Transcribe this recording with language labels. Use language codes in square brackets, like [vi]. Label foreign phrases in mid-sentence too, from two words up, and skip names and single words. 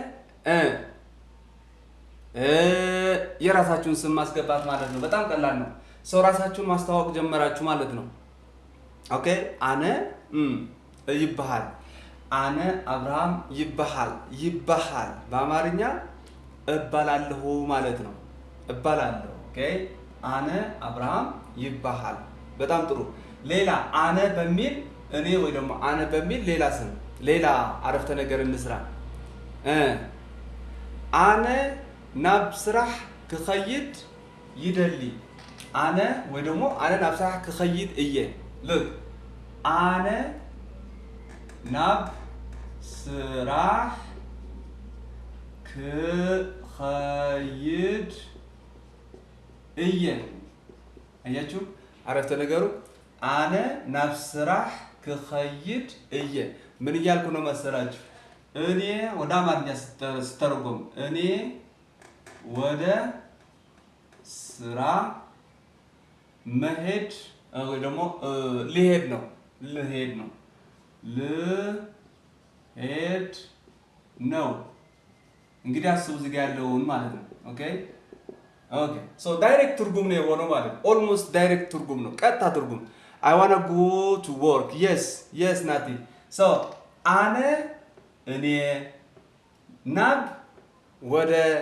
[am] የራሳችሁን ስም ማስገባት ማለት ነው። በጣም ቀላል ነው። ራሳችሁን ማስተዋወቅ ጀመራችሁ ማለት ነው። ኦኬ [ti] አነ ይባሃል። አነ አብርሃም ይባሃል [am] በአማርኛ እባላለሁ ማለት ነው። እባላለሁ። ኦኬ [ti] አነ አብርሃም ይባሃል። [am] በጣም ጥሩ። ሌላ አነ በሚል እኔ ወይ ደግሞ አነ በሚል ሌላ ስም ሌላ አረፍተ ነገር እንስራ። [ti] አነ ናብ ስራሕ ክኸይድ ይደሊ። አነ [am] ወይ ደግሞ [ti] አነ ናብ ስራሕ ክኸይድ እየ። ልክ አነ ናብ ስራሕ ክኸይድ እየ። [am] አያችሁ አረፍተ ነገሩ [ti] አነ ናብ ስራሕ ክኸይድ እየ። [am] ምን እያልኩ ነው መሰላችሁ? እኔ ወደ አማርኛ ስተረጎም እኔ ወደ ስራ መሄድ ወይ ደግሞ ልሄድ ነው። እንግዲህ አስቡ እዚህ ጋር ያለውን ማለት ነው። ኦኬ ዳይሬክት ትርጉም ነው የሆነው ማለት ነው። ኦልሞስት ዳይሬክት ትርጉም ነው፣ ቀጥታ ትርጉም። [en] I wanna go to work yes [am] ናቲ። አነ እኔ፣ ናብ ወደ፣